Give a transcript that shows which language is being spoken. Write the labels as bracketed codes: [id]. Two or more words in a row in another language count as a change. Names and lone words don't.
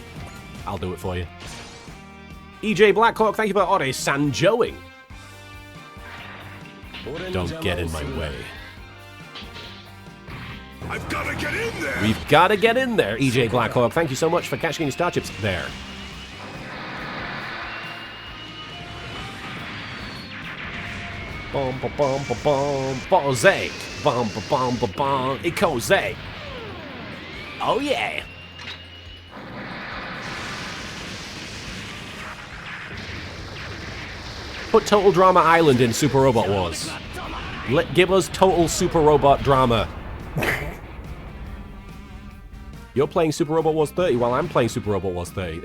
[en] I'll do it for you. EJ Blackhawk, thank you for Ore Sanjoing. Don't get in my way. I've got to get in there! We've got to get in there, EJ Blackhawk. Thank you so much for catching your star chips there. Bom ba bom ba bom Bozay. Bom ba bom ba bom Ikoze. Oh yeah. Put Total Drama Island in Super Robot Wars. Give us total Super Robot drama. You're playing Super Robot Wars 30 while I'm playing Super Robot Wars 30.